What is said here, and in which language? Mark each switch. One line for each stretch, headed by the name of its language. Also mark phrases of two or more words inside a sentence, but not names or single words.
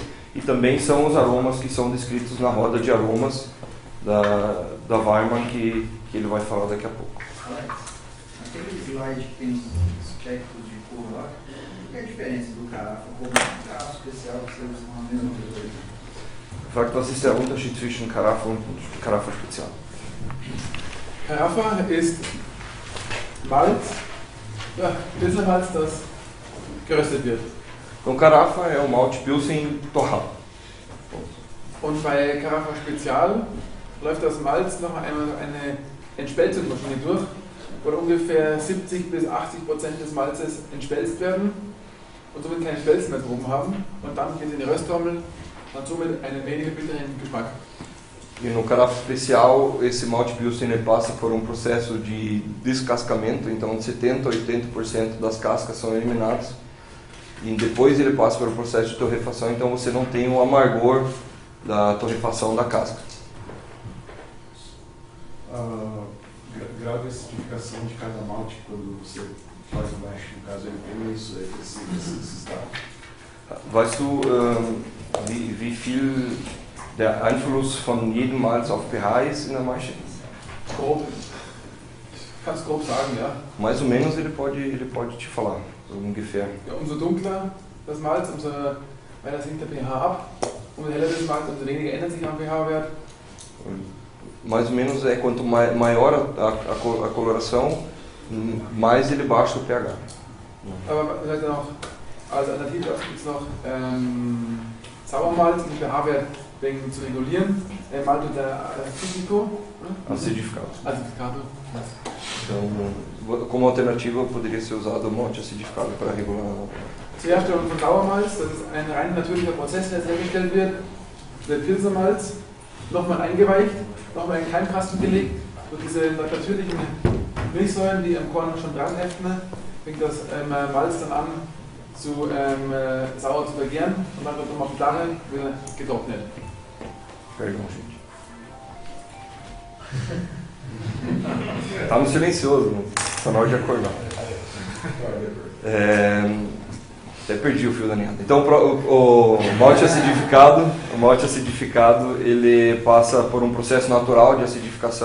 Portuguese: E também são os aromas que são descritos na roda de aromas da Weimann, que ele vai falar daqui a pouco. Alex, aquele slide que tem os aspectos de cor lá, qual é a diferença do carafa? Como um carafa especial que você usa na mesma coisa?
German: Fragt, was ist der Unterschied zwischen Karaffe und Karaffe Spezial? Karaffe ist Malz, Pilsnermalz, das geröstet wird.
Portuguese: Então, Karaffe é o malte Pilsen torrado.
German: Und bei Karaffe Spezial läuft das Malz noch eine Entspelzungsmaschine durch, wo ungefähr 70 bis 80% des Malzes entspelzt werden und somit keine Spelzen mehr drum haben. Und dann geht es in die Rösttrommel und somit einen weniger bitteren Geschmack.
Portuguese: E no Karaffe Especial, esse malte Pilsen passa por um processo de descascamento, então de 70% a 80% das cascas são eliminadas. E depois ele passa pelo processo de torrefação, então você não tem o amargor da torrefação da casca. Grau de acidificação de cada malte quando você faz o mash, no caso ele tem esses dados.
German: Weißt du, wie viel Der Einfluss von jedem Malz auf pH ist in der Maische? Grob. Kannst grob sagen, ja.
Portuguese: Mais ou menos ele pode te falar,
German: so ungefähr. Ja, umso dunkler das Malz, umso weiter sinkt der pH ab. Umso heller das Malz, umso weniger ändert sich am pH-Wert.
Portuguese: Mais ou menos é quanto maior a coloração, mais ele baixa o pH.
German: Aber vielleicht noch als Alternative gibt es noch Sauermalz, um den pH-Wert zu regulieren.
Portuguese: Malto da Fisico. Acidificado. Acidificado. Então, como alternativa, poderia ser usado o malte acidificado para regular.
German: Zur Herstellung von Sauermalz, das ist ein rein natürlicher Prozess, der hergestellt wird. Der Pilsermalz nochmal eingeweicht, nochmal in einen Keimkasten gelegt. Durch diese natürlichen Milchsäuren, die am Korn schon dran heften, fängt das Malz dann an, sauer zu vergären und dann wird nochmal auf Flache wieder getrocknet.
Portuguese: Perdão, gente. Tá no silencioso, tá na hora de acordar. Até perdi o fio da meada. Então o malte acidificado, ele passa por um processo natural de acidificação.